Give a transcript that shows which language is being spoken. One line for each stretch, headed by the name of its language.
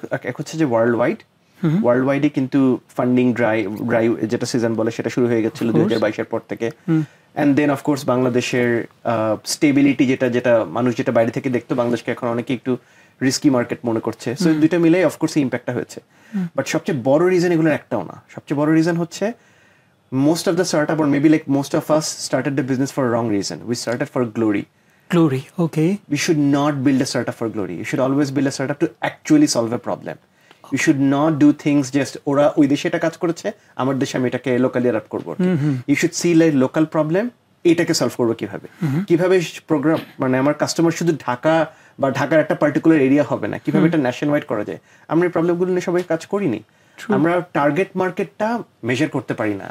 Bangla: এক হচ্ছে যে ওয়ার্ল্ড ওয়াইডে কিন্তু ফান্ডিং ড্রাই যেটা সিজন বলে সেটা শুরু হয়ে গেছিল 2022-এর পর থেকে। অ্যান্ড দেন অফকোর্স বাংলাদেশের স্টেবিলিটি যেটা মানুষ যেটা বাইরে থেকে দেখতো, বাংলাদেশকে এখন অনেকে একটু রিস্কি মার্কেট মনে করছে। সো 2টা মিলে অফকোর্স ইম্প্যাক্টটা হয়েছে। বাট সবচেয়ে বড় রিজন এগুলোর একটাও না। সবচেয়ে বড় রিজন হচ্ছে
English: most of the startup, or maybe like most of us, started the business for a wrong reason. We started for glory. Okay. We should not build a startup for glory. You should always build a startup to actually solve a problem. You should not do things just
Bangla: ওরা ওই দেশে এটা কাজ করেছে, আমার দেশে আমি এটাকে লোকালি অ্যাডাপ্ট করবো।
English: You should see like local problem,
Bangla: এটাকে সলভ করবো কিভাবে প্রোগ্রাম, মানে আমার কাস্টমার শুধু ঢাকা বা ঢাকার একটা পার্টিকুলার এরিয়া হবে না, কিভাবে এটা ন্যাশন ওয়াইড করা যায়। আমরা এই প্রবলেমগুলো নিয়ে সবাই কাজ করিনি। আমরা টার্গেট মার্কেটটা মেজার করতে পারি না।